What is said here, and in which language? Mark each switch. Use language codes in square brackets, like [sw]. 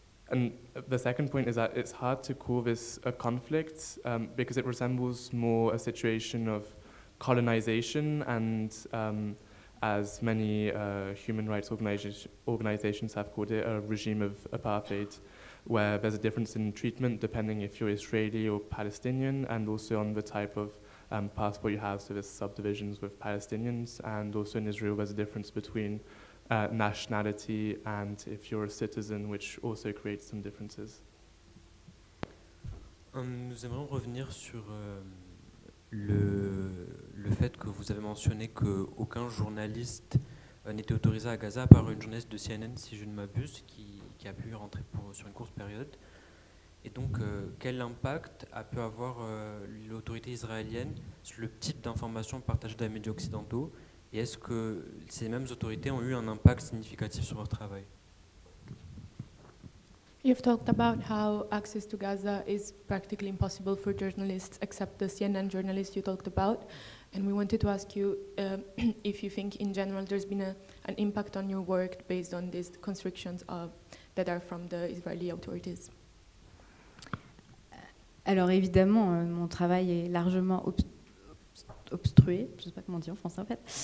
[en] And the second point is that it's hard to call this a conflict because it resembles more a situation of colonization and, as many human rights organizations have called it, a regime of apartheid, where there's a difference in treatment depending if you're Israeli or Palestinian, and also on the type of passport you have. So there's subdivisions with Palestinians, and also in Israel there's a difference between nationality and if you're a citizen, which also creates some differences. [fr] Nous aimerions revenir sur le fait que vous avez mentionné qu'aucun journaliste n'était autorisé à Gaza, à part une journaliste de CNN, si je ne m'abuse, qui a pu rentrer sur une courte période. Et donc, quel impact a pu avoir l'autorité israélienne sur le type d'informations partagées dans les médias occidentaux? Et est-ce que ces mêmes autorités ont eu un impact significatif sur leur travail? [en] You've talked about how access to Gaza is practically impossible for journalists, except the CNN journalists you talked about. And we wanted to ask you if you think in general there's been an impact on your work based on these constrictions that are from the Israeli authorities. [fr] Alors évidemment, mon travail est largement obstrué, je ne sais pas comment dire en français en fait.